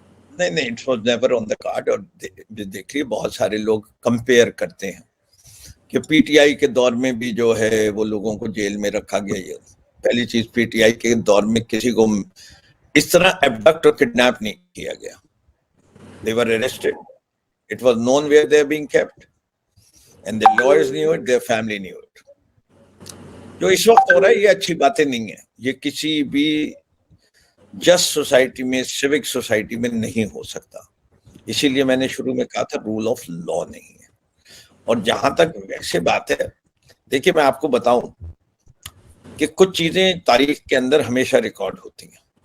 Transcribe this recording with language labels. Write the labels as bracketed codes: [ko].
[ur] نہیں، [en] It was never on the card. [ur] اور دیکھیے بہت سارے لوگ کمپیئر کرتے ہیں کہ پی ٹی آئی کے دور میں بھی جو ہے وہ لوگوں کو جیل میں رکھا گیا. پہلی چیز، پی ٹی آئی کے دور میں کسی کو اس طرح ایبڈکٹ اور کڈنیپ نہیں کیا گیا. [en] They were arrested. It was known where they are being kept. And the lawyers knew it, their family knew it. [ur] جو اس وقت ہو رہا ہے یہ اچھی باتیں نہیں ہیں. یہ کسی بھی جسٹ سوسائٹی میں، سیوک سوسائٹی میں نہیں ہو سکتا. اسی لیے میں نے شروع میں کہا تھا رول آف لا نہیں ہے. اور جہاں تک ویسے بات ہے، دیکھیے میں آپ کو بتاؤں کہ کچھ چیزیں تاریخ کے اندر ہمیشہ ریکارڈ ہوتی ہیں.